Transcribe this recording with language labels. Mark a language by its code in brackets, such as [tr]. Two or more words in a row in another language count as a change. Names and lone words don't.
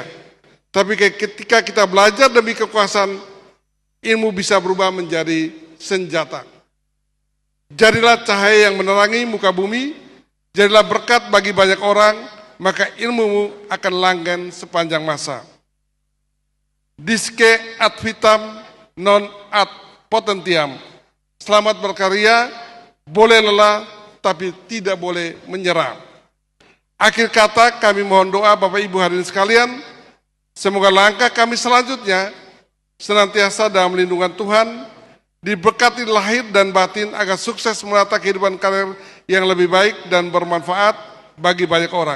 [id] Tapi ketika kita belajar demi kekuasaan, ilmu bisa berubah menjadi senjata. Jadilah cahaya yang menerangi muka bumi, jadilah berkat bagi banyak orang, maka ilmumu akan langgeng sepanjang masa. [la] Disce ad vitam non ad potentiam. [id] Selamat berkarya, boleh lelah, tapi tidak boleh menyerah. Akhir kata, kami mohon doa Bapak Ibu hadirin sekalian, semoga langkah kami selanjutnya senantiasa dalam lindungan Tuhan, diberkati lahir dan batin agar sukses menata kehidupan karir yang lebih baik dan bermanfaat bagi banyak orang.